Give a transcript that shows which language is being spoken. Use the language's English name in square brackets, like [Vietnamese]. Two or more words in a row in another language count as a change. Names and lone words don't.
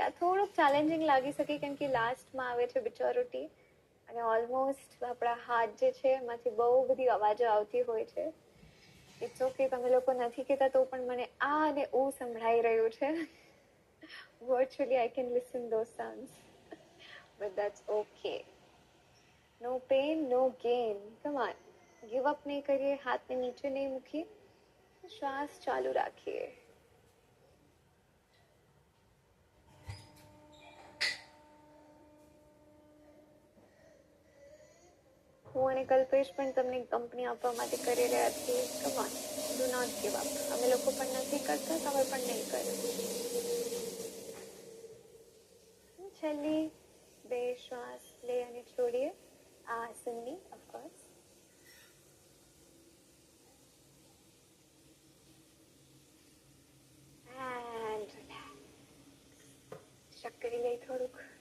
[Gujarati] આ થોડુંક ચેલેન્જિંગ લાગી શકે કેમ કે લાસ્ટમાં આવે છે બિચારો ટી. અને ઓલમોસ્ટ આપણા હાથ જે છે એમાંથી બહુ બધી અવાજો આવતી હોય છે. [English] It's okay, [Gujarati] તમે લોકો નથી કહેતા તો પણ મને આ અને ઓ સંભળાઈ રહ્યું છે. [English] Virtually I can listen those sounds. But that's okay. No pain, no gain. Come on. Give up [Gujarati] નહીં કરીએ. હાથને નીચે નહીં મૂકીએ. શ્વાસ ચાલુ રાખીએ. હું અને કલ્પેશ પણ તમને કંપની આપવા માટે કરી રહ્યા છીએ. [English] Come on. Do not give up. [Gujarati] અમે લોકો પણ નથી કરતા, તમે પણ નહીં કરો. છેલ્લી 2 શ્વાસ લે અને છોડીએ. આ આસનની ઓફકોર્સ. [English] And relax. [Gujarati] શક કરી લઈ થોડુંક.